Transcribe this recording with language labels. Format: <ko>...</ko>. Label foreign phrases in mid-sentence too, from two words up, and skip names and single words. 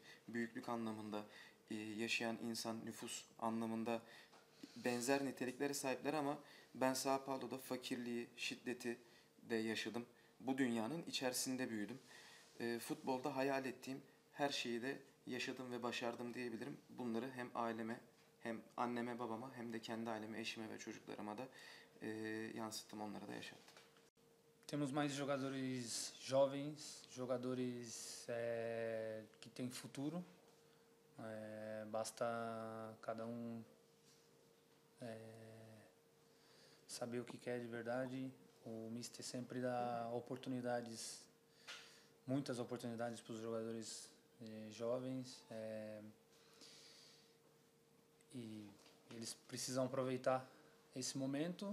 <tr>Büyüklük anlamında, yaşayan insan, nüfus anlamında benzer niteliklere sahipler ama ben Sao Paulo'da fakirliği, şiddeti de yaşadım. Bu dünyanın içerisinde büyüdüm. Futbolda hayal ettiğim her şeyi de yaşadım ve başardım diyebilirim. Bunları hem aileme, hem anneme, babama, hem de kendi aileme, eşime ve çocuklarıma da yansıttım, onlara da yaşattım.</tr> <pt>Temos mais jogadores jovens, jogadores que têm futuro. Basta cada um saber o que quer de verdade. O Mister sempre dá oportunidades, muitas oportunidades para os jogadores jovens, e eles precisam aproveitar esse momento.</pt>